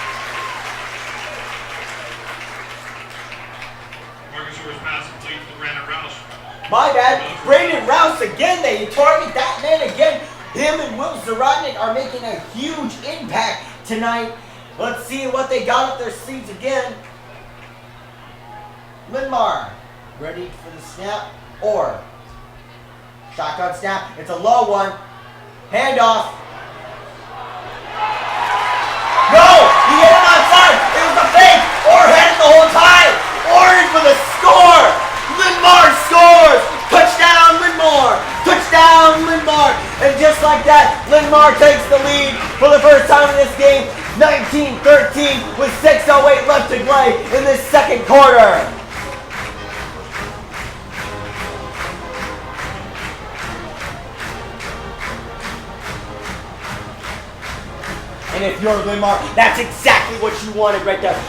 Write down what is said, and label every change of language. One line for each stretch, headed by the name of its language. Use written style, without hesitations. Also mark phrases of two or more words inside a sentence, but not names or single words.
English: Marcus Orr's pass complete to Brandon Rouse. My bad. Brandon Rouse again. They target that man again. Him and Will Zarotnik are making a huge impact tonight. Let's see what they got up their sleeves again. Linn-Mar ready for the snap. Or shotgun snap. It's a low one. Handoff. No! He hit him outside. It was a fake. Orr had it the whole time. Orr for the score. Linn-Mar scores. Touchdown, Linn-Mar. Touchdown, Linn-Mar. And just like that, Linn-Mar takes the lead for the first time in this game. 19-13 with 6:08 left to play in this second quarter. And if you're Linn-Mar, that's exactly what you wanted right there.